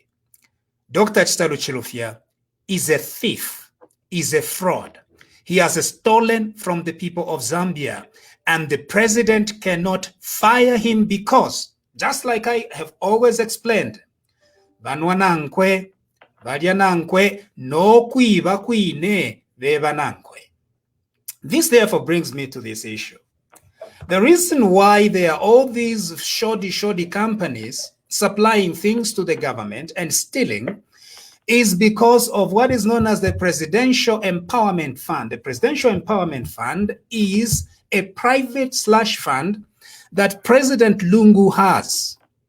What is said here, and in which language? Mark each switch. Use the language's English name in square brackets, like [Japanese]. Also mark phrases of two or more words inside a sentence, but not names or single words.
[English] Dr. Chitalu Chilufya is a thief, is a fraud. He has stolen from the people of Zambia, and the president cannot fire him because, just like I have always explained, [Bemba] Banwanankwe, balya nankwe n'okwiba kwine beba nankwe. [English] This therefore brings me to this issue. The reason why there are all these shoddy companies supplying things to the government and stealing is because of what is known as the Presidential Empowerment Fund. The Presidential Empowerment Fund is a private slush fund that President Lungu has.